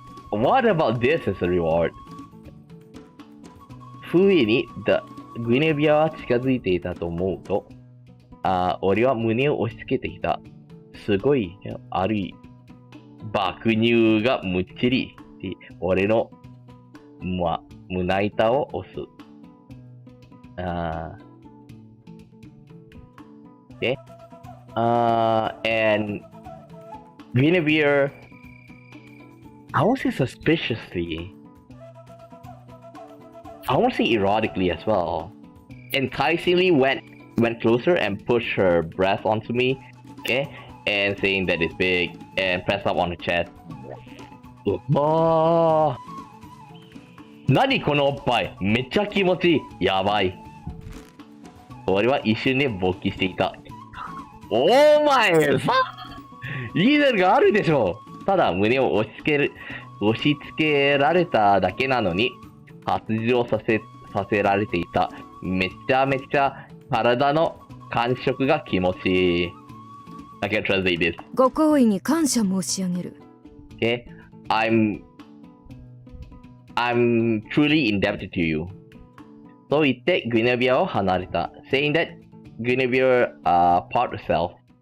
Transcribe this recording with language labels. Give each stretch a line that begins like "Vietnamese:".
English: What about this as a reward?
Japanese: 不意にグイネビアは近づいていたと思うと、俺は胸を押し付けてきた。すごい、爆乳がむっちり。俺の胸板を押す。
English: Okay. And Guinevere, I won't say suspiciously. I won't say erotically as well. Enticingly went closer and pushed her breast onto me, okay, and saying that it's big and pressed up on the chest.
Japanese: Oh, 何このおっぱい、めっちゃ気持ちいい、やばい。俺は一瞬で勃起していた。お前さ、リーゼルがあるでしょ。ただ胸を押し付けられただけなのに発情させられていた。めちゃめちゃ体の感触が気持ちいい。
English: I can translate this.
Japanese: ご好意に感謝申し上げる。
English: Okay, I'm truly indebted to you.
Japanese: と言ってグイネビアを離れた。
English: Saying that Guinevere part herself.